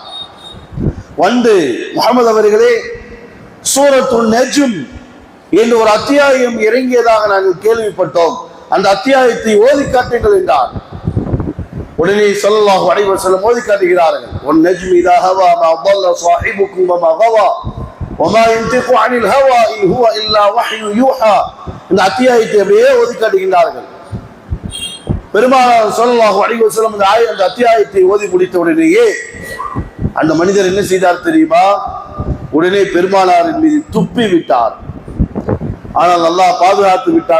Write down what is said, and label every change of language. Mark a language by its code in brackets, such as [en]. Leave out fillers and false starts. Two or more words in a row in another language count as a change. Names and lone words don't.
[ta] வந்து, முஹம்மது அவர்களே, சூரத்துன் நஜ்ம் என்று ஒரு அத்தியாயம் இறங்கியதாக நாங்கள் கேள்விப்பட்டோம், அந்த அத்தியாயத்தை ஓதி காட்டுங்கள் என்றார். உடனே [ar] صلى الله عليه وسلم [ta] ஓதி காட்டுகிறார்கள், [ar] والنجم إذا هوى ما ضل صاحبكم وما غوى وما ينطق عن الهوى إن هو إلا وحي يوحى. [ta] இந்த அத்தியாயத்தை அப்படியே ஓதி காட்டுகிறார்கள். பெருமானார் [ar] صلى الله عليه وسلم [ta] அந்த அத்தியாயத்தை ஓதி முடித்த உடனேயே அந்த மனிதர் என்ன செய்தார் தெரியுமா? உடனே பெருமானாரின் மீது துப்பி விட்டார். ஆனால் அல்லாஹ் பாதுகாத்து விட்டார்.